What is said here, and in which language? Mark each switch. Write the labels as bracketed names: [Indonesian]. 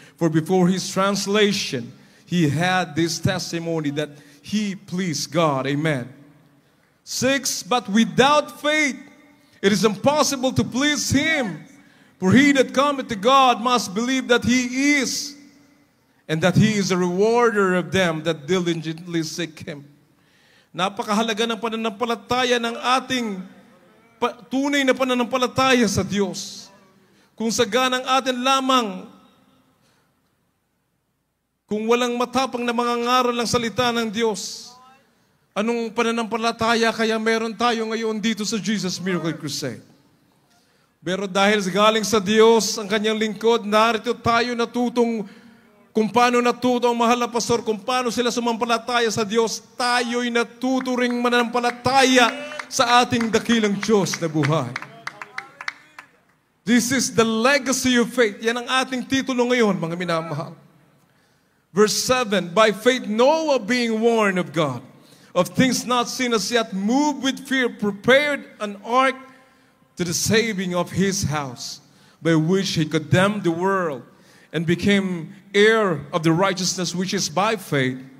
[English] For before his translation, he had this testimony that he pleased God. Amen. 6, but without faith it is impossible to please him. For he that cometh to God must believe that he is, and that he is a rewarder of them that diligently seek him. [Filipino] Napakahalaga ng pananampalataya ng ating tunay na pananampalataya sa Diyos. Kung saganang atin lamang, kung walang matapang na mga ngaral ng salita ng Diyos, anong pananampalataya kaya meron tayo ngayon dito sa Jesus Miracle Crusade? Pero dahil galing sa Diyos ang kanyang lingkod, narito tayo natutong kung paano natuto ang mahal na pastor, kung paano sila sumampalataya sa Diyos, tayo'y natuturing mananampalataya sa ating dakilang Diyos na buhay. [English] This is the legacy of faith. [Filipino] Yan ang ating titulo ngayon, mga minamahal. [English] Verse 7, by faith Noah being warned of God, of things not seen as yet, moved with fear, prepared an ark to the saving of his house, by which he condemned the world, and became heir of the righteousness which is by faith.